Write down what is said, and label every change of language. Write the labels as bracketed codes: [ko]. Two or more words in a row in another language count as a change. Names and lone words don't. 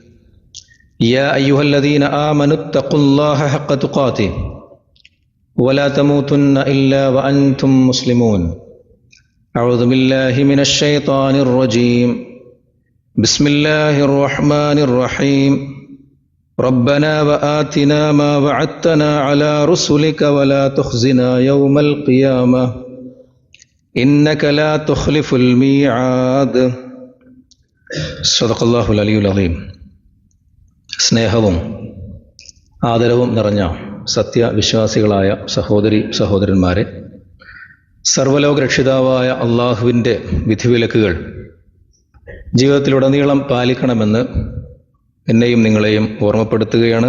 [ar] يا أيها الذين آمنوا اتقوا الله حق تقاته ولا تموتن إلا وأنتم مسلمون أعوذ بالله من الشيطان الرجيم بسم الله الرحمن الرحيم ربنا وآتنا ما وعدتنا على رسلك ولا تخزنا يوم القيامة إنك لا تخلف الميعاد صدق الله العلي العظيم. [ml] സ്നേഹവും ആദരവും നിറഞ്ഞ സത്യവിശ്വാസികളായ സഹോദരി സഹോദരന്മാരെ, സർവ്വലോക രക്ഷിതാവായ അള്ളാഹുവിൻ്റെ വിധിവിലക്കുകൾ ജീവിതത്തിലുടനീളം പാലിക്കണമെന്ന് എന്നെയും നിങ്ങളെയും ഓർമ്മപ്പെടുത്തുകയാണ്.